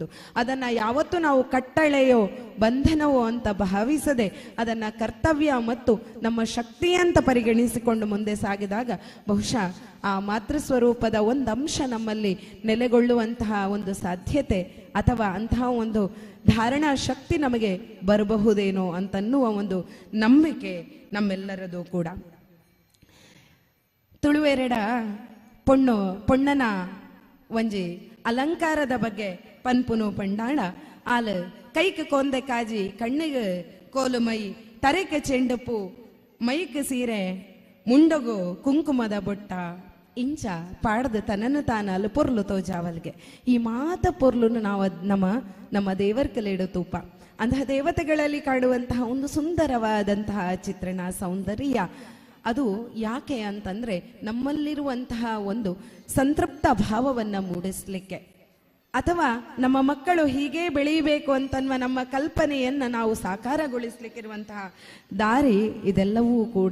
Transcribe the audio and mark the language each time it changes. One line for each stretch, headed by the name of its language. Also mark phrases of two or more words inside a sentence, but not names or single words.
Kannada: ಅದನ್ನ ಯಾವತ್ತೂ ನಾವು ಕಟ್ಟಳೆಯೋ ಬಂಧನವೋ ಅಂತ ಭಾವಿಸದೆ ಅದನ್ನ ಕರ್ತವ್ಯ ಮತ್ತು ನಮ್ಮ ಶಕ್ತಿ ಅಂತ ಪರಿಗಣಿಸಿಕೊಂಡು ಮುಂದೆ ಸಾಗಿದಾಗ ಬಹುಶಃ ಆ ಮಾತೃಸ್ವರೂಪದ ಒಂದು ಅಂಶ ನಮ್ಮಲ್ಲಿ ನೆಲೆಗೊಳ್ಳುವಂತಹ ಒಂದು ಸಾಧ್ಯತೆ ಅಥವಾ ಅಂತಹ ಒಂದು ಧಾರಣಾ ಶಕ್ತಿ ನಮಗೆ ಬರಬಹುದೇನೋ ಅಂತನ್ನುವ ಒಂದು ನಂಬಿಕೆ ನಮ್ಮೆಲ್ಲರದು ಕೂಡ.
Tulu: ತುಳುವೆರಡ ಪೊಣ್ಣನ ಒಂಜಿ ಅಲಂಕಾರದ ಬಗ್ಗೆ ಪನ್ಪುನು ಪಂಡಾಣ ಆಲ್ ಕೈಕ್ ಕೊಂದೆ ಕಾಜಿ, ಕಣ್ಣಿಗೆ ಕೋಲು ಮೈ, ತರೆಕೆ ಚೆಂಡುಪು, ಮೈಕ್ ಸೀರೆ, ಮುಂಡಗು ಕುಂಕುಮದ ಬೊಟ್ಟ, ಇಂಚ ಪಾಡ್ದು ತನ್ನನ್ನು ತಾನಲು ಪೊರ್ಲು ತೋಜಾವಲ್ಗೆ. ಈ ಮಾತ ಪೊರ್ಲುನು ನಾವು ನಮ್ಮ ದೇವರ ಕಲೆಡು ತೂಪ.
Kannada: ಅಂತಹ ದೇವತೆಗಳಲ್ಲಿ ಕಾಣುವಂತಹ ಒಂದು ಸುಂದರವಾದಂತಹ ಚಿತ್ರಣ, ಸೌಂದರ್ಯ ಅದು ಯಾಕೆ ಅಂತಂದ್ರೆ ನಮ್ಮಲ್ಲಿರುವಂತಹ ಒಂದು ಸಂತೃಪ್ತ ಭಾವವನ್ನ ಮೂಡಿಸ್ಲಿಕ್ಕೆ, ಅಥವಾ ನಮ್ಮ ಮಕ್ಕಳು ಹೀಗೆ ಬೆಳೆಯಬೇಕು ಅಂತನ್ನುವ ನಮ್ಮ ಕಲ್ಪನೆಯನ್ನ ನಾವು ಸಾಕಾರಗೊಳಿಸ್ಲಿಕ್ಕಿರುವಂತಹ ದಾರಿ ಇದೆಲ್ಲವೂ ಕೂಡ.